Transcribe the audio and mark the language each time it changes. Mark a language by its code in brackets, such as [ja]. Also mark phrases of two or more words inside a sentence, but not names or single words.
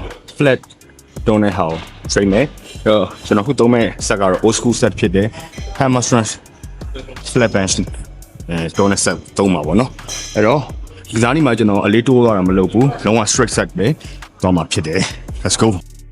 [my] flat တွန်းတဲ့ဟာကို train မယ်ကျွန်တော်ခုသုံးမဲ့ set ကတော့ [en] old school set [my] ဖြစ်တယ် [en] hammer strength flat bench [my] တွန်းတဲ့ set သုံးမှာပေါ့နော်အဲ့တော့ဒီကစားနည်းမှာကျွန်တော်အလေးတိုးသွားတာမလုပ်ဘူးလုံးဝ [en] straight set [my] ပဲသွားမှာဖြစ်တယ် [en] let's go